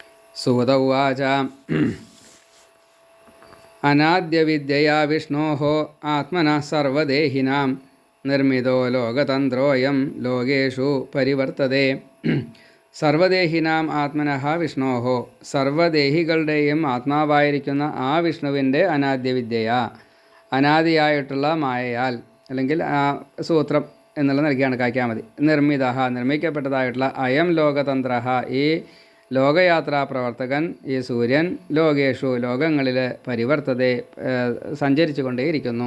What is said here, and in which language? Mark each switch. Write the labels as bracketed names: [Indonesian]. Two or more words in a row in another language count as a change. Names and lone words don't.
[Sanskrit] सूत उवाच अनाद्यविद्यया विष्णोः आत्मनः सर्वदेहिनां निर्मितो लोकतन्त्रोऽयं लोकेषु परिवर्तते. സർവദേഹിനാം ആത്മനഃ വിഷ്ണോഹോ, [Malayalam] സർവദേഹികളുടെയും ആത്മാവായിരിക്കുന്ന ആ വിഷ്ണുവിൻ്റെ അനാദ്യവിദ്യയ, അനാദിയായിട്ടുള്ള മായയാൽ, അല്ലെങ്കിൽ സൂത്രം എന്നുള്ള നൽകിയാണ് കായ്ക്കാൻ മതി. നിർമ്മിത, നിർമ്മിക്കപ്പെട്ടതായിട്ടുള്ള [Sanskrit] അയം ലോകതന്ത്ര, [Malayalam] ഈ ലോകയാത്രാ പ്രവർത്തകൻ, ഈ സൂര്യൻ, ലോകേഷു, ലോകങ്ങളിൽ പരിവർത്തതെ, സഞ്ചരിച്ചു കൊണ്ടേയിരിക്കുന്നു.